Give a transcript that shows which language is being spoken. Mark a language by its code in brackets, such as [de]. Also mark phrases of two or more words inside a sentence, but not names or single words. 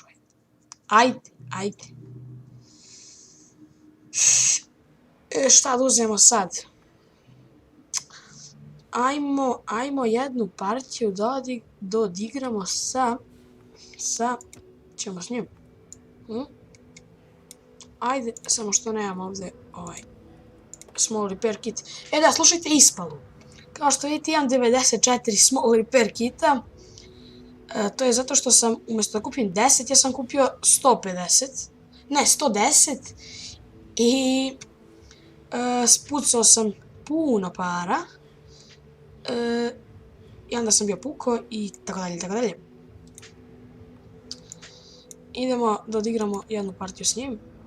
[bs] Ajde. Šta da uzmemo sad? ajmo jednu partiju da odigramo ćemo s njim. Ajde, samo što nemam ovdje [en] small repair kit. [bs] Da, slušajte ispalu. Kao što vidite imam 94 [en] small repair kita. [bs] To je zato što sam, umjesto da kupim 10, ja sam kupio 150. Ne, 110. I spucao sam puno para. I onda sam bio pukao i tako dalje, tako dalje. Idemo da odigramo jednu partiju s njim.